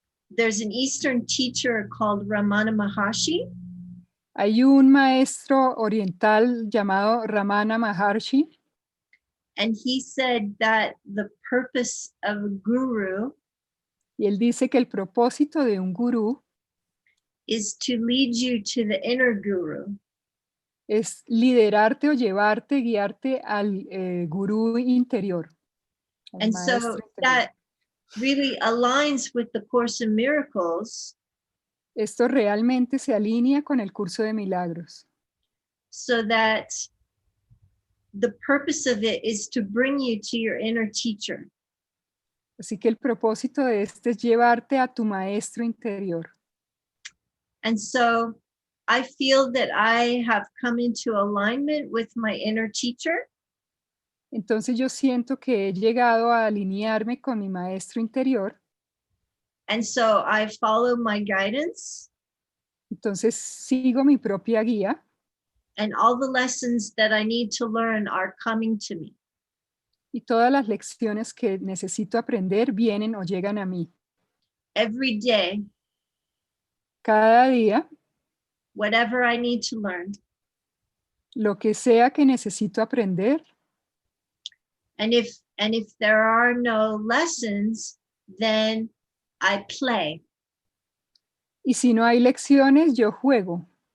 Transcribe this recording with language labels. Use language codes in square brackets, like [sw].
[en] There's an Eastern teacher called Ramana Maharshi. [es] Hay un maestro oriental llamado Ramana Maharshi. [en] And he said that the purpose of a guru [es] y él dice que el propósito de un gurú [en] is to lead you to the inner guru. [es] Es liderarte o llevarte, guiarte al gurú interior. [en] And so that really aligns with the Course in Miracles. [es] Esto realmente se alinea con el Curso de Milagros. [en] So that the purpose of it is to bring you to your inner teacher. [es] Así que el propósito de este es llevarte a tu maestro interior. [en] And so I feel that I have come into alignment with my inner teacher. [es] Entonces yo siento que he llegado a alinearme con mi maestro interior. [en] And so I follow my guidance. [es] Entonces sigo mi propia guía. [en] And all the lessons that I need to learn are coming to me. [es] Y todas las lecciones que necesito aprender vienen o llegan a mí. [en] Every day. [es] Cada día. [en] Whatever I need to learn. [es] Lo que sea que necesito aprender. [en] And if there are no lessons, then I play. [es] Y si no hay lecciones, yo juego.